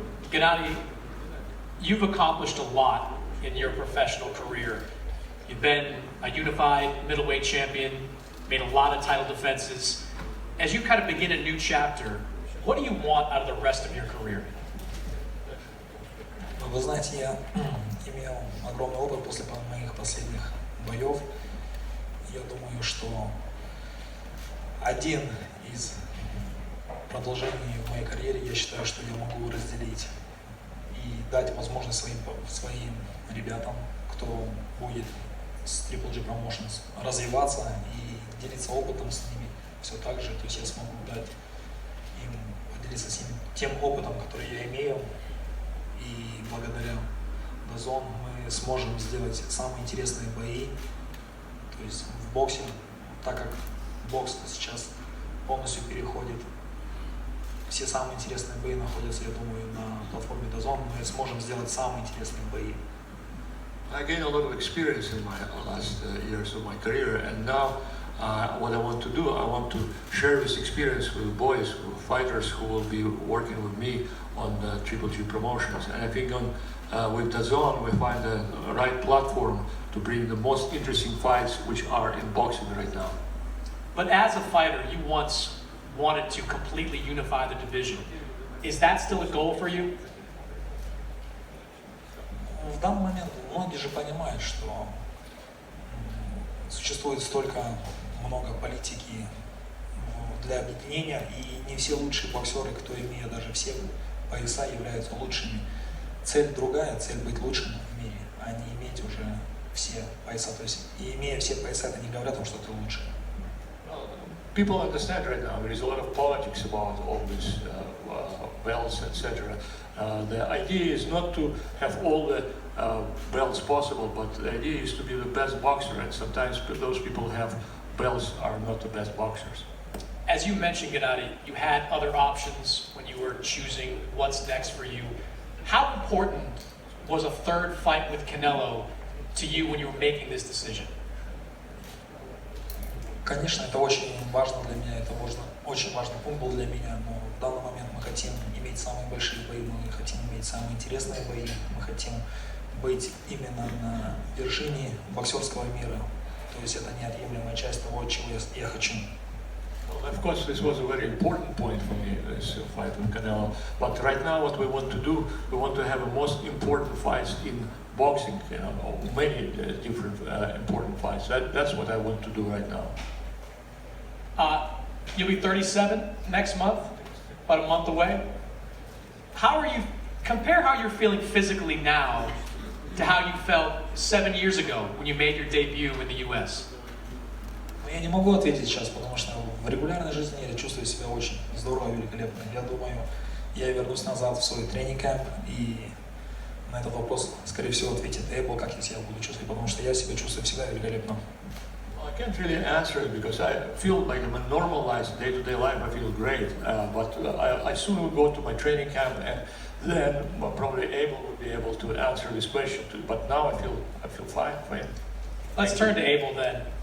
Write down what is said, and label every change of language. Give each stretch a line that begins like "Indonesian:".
English: Gennady, you've accomplished a lot in your professional career. You've been a unified middleweight champion, made a lot of title defenses. As you kind of begin a new chapter, what do you want out of the rest of your career?
Russian: Вы знаете, я имел огромный опыт после моих последних боев. Я думаю, что один из продолжений в моей карьере, я считаю, что я могу разделить и дать возможность своим ребятам, кто будет с Triple G Promotions, развиваться и делиться опытом с ними все так же. То есть я смогу дать им, поделиться с ними тем опытом, который я имею. И благодаря DAZN мы сможем сделать самые интересные бои. То есть в боксе, так как бокс сейчас полностью переходит, все самые интересные бои находятся, я думаю, на платформе DAZN, мы сможем сделать самые интересные бои.
English: I gained a lot of experience in my last years of my career, and now what I want to do, I want to share this experience with boys, with fighters who will be working with me on Triple G Promotions. And I think with DAZN we find the right platform to bring the most interesting fights which are in boxing right now. But as a fighter, you once wanted to completely unify the division. Is that still a goal for you?
Russian: В данный момент многие же понимают, что существует столько много политики для объединения, и не все лучшие боксеры, кто имеет даже все пояса, являются лучшими. Цель другая, цель быть лучшим в мире, а не иметь уже все пояса. То есть, и имея все пояса, это не говорит о том, что ты лучший.
English: People understand right now there is a lot of politics about all this belts, etc. The idea is not to have all the belts possible, but the idea is to be the best boxer, and sometimes those people who have belts are not the best boxers. As you mentioned, Gennady, you had other options when you were choosing what's next for you. How important was a third fight with Canelo to you when you were making this decision?
Russian: Конечно, это очень важно для меня, это очень важный пункт был для меня, но в данный момент мы хотим иметь самые большие бои, мы хотим иметь самые интересные бои, мы хотим быть именно на вершине боксерского мира. То есть это неотъемлемая часть того, чего я хочу.
English: Well, of course, this was a very important point for me, this fight with Canelo. But right now, what we want to do, we want to have the most important fights in boxing, you know, many different important fights. That's what I want to do right now. You'll be 37 next month, about a month away. Compare how you're feeling physically now to how you felt 7 years ago when you made your debut in the U.S.?
Russian: Я не могу ответить сейчас, потому что в регулярной жизни я чувствую себя очень здорово, великолепно. Я думаю, я вернусь назад в свой тренинг-кэмп, и на этот вопрос, скорее всего, ответит Эйбл, как я себя буду чувствовать, потому что я себя чувствую всегда великолепно.
English: I can't really answer it because I feel like in my normalized day-to-day life I feel great, but I soon will go to my training camp and then probably Abel would be able to answer this question too. But now I feel fine for him. Let's turn to Abel then.